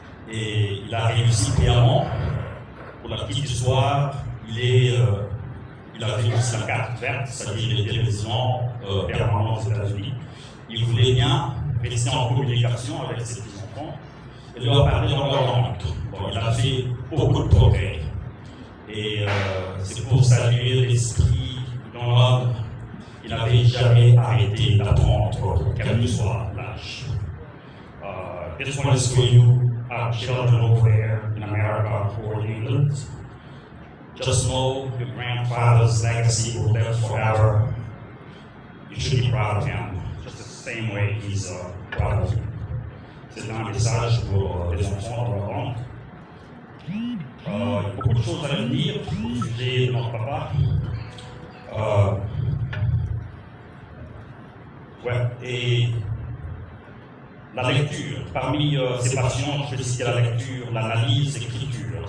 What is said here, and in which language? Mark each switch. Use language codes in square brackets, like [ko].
[fr] Et il a réussi brillamment. Pour la petite histoire, il avait aussi la carte verte, c'est-à-dire il était résident permanent aux États-Unis. Il voulait bien rester en communication avec ses petits-enfants. et leur parler dans leur langue. Bon, il a fait beaucoup de progrès. Et c'est pour saluer l'esprit dans l'homme. Il n'avait jamais arrêté d'apprendre, quel que soit l'âge. [en] This one is for you, our children over there in America or in England. Just know your grandfather's legacy will live forever. You should be proud of him, just the same way he's proud of you. [fr] C'est un message pour les enfants dans leur langue. Il y a beaucoup de choses à dire au sujet de notre papa. Et la lecture, parmi ses passions, je peux citer la lecture, l'analyse, l'écriture.